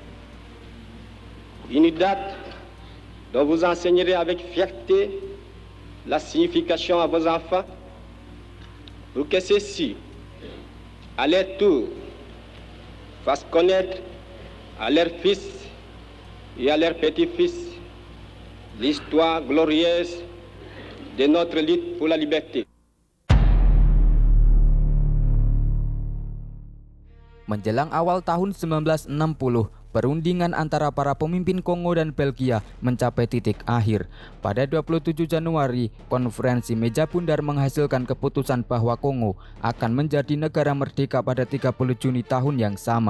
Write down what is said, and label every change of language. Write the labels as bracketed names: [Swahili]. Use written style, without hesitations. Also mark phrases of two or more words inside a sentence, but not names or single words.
[French] une date dont vous enseignerez avec fierté la signification à vos enfants, pour que ceux-ci, à leur tour, fassent connaître à leurs fils et à leurs petits-fils l'histoire glorieuse de notre lutte pour la liberté. [Indonesian] Menjelang awal tahun 1960, perundingan antara para pemimpin Kongo dan Belgia mencapai titik akhir. Pada 27 Januari, konferensi meja bundar menghasilkan keputusan bahwa Kongo akan menjadi negara merdeka pada 30 Juni tahun yang sama.